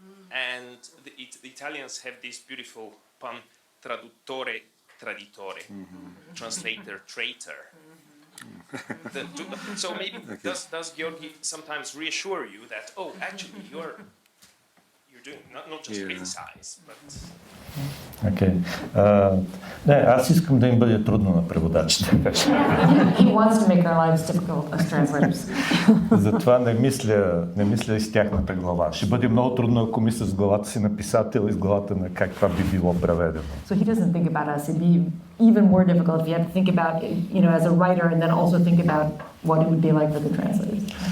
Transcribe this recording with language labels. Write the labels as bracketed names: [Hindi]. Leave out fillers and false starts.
[English] And the Italians have this beautiful pun, traduttore traditore, translator traitor. So maybe does Georgi sometimes reassure you that actually you're doing not just criticize, but Окей. [Bulgarian] Не, аз искам да им бъде трудно на преводачите. [English] He wants to make our lives difficult as translators. [Bulgarian] Затова не мисля и с тяхната глава. Ще бъде много трудно, ако мисля с главата си на писател и с главата на как това би било преведено. [English] So he doesn't think about us. It'd be even more difficult if you had to think about, as a writer and then also think about what it would be like for the translators.